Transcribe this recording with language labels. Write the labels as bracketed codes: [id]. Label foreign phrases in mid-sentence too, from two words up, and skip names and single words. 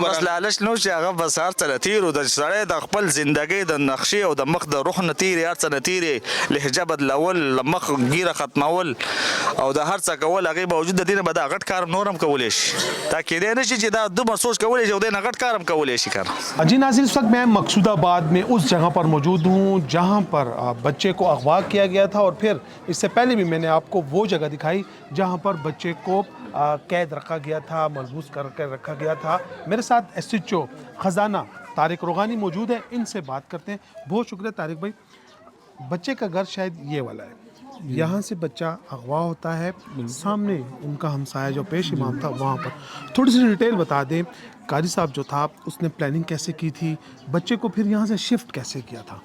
[ps] بس لالچ نو چې هغه بس هر څه تیرو د سړی د خپل ژوندۍ د نقشې او د مخ د روح نه تیرې هر څه نه تیرې لهجه بدلول مخ ګیره ختمول او د هر څه کول هغې باوجود د دې نه به دا غټ کار نورم کولی شي تا کېدی نه شي چې دا دومره سوچ کولی شي او دی نه غټ کار هم کولی شي کار [ur] جی ناظرین اس وقت میں مقصود آباد میں اس جگہ پر موجود ہوں جہاں پر بچے کو اغوا کیا گیا تھا اور پھر اس سے پہلے بھی میں نے آپ کو وہ جگہ دکھائی جہاں پر بچے کو قید رکھا گیا تھا محبوس کر کے رکھا گیا تھا میرے ساتھ ایس ایچ او خزانہ طارق روغانی موجود ہے ان سے بات کرتے ہیں بہت شکریہ طارق بھائی بچے کا گھر شاید یہ والا ہے یہاں سے بچہ اغوا ہوتا ہے سامنے ان کا ہمسایہ جو پیش امام تھا وہاں پر تھوڑی سی ڈیٹیل بتا دیں قاری صاحب جو تھا اس نے پلاننگ کیسے کی تھی بچے کو پھر یہاں سے شفٹ کیسے کیا تھا